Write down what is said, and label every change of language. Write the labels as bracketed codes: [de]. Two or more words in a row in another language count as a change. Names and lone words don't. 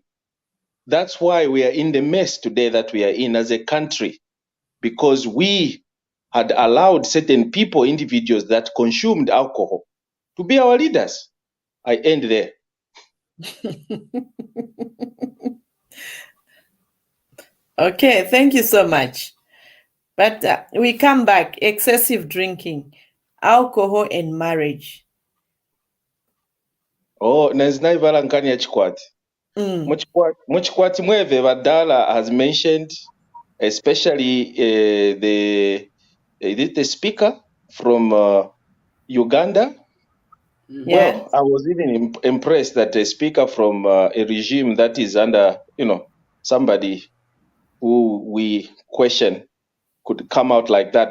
[en] That's why we are in the mess today that we are in as a country, because we had allowed certain people, individuals that consumed alcohol to be our leaders. I end there. Okay, thank you so much. But we come back, excessive drinking, alcohol and marriage. [ny] Oh, nazinaivala nkani ya chikwati. Muchikwati mweve [en] Vadala has mentioned, especially the speaker from Uganda. Yeah. Well, I was even impressed that a speaker from a regime that is under, somebody who we question could come out like that.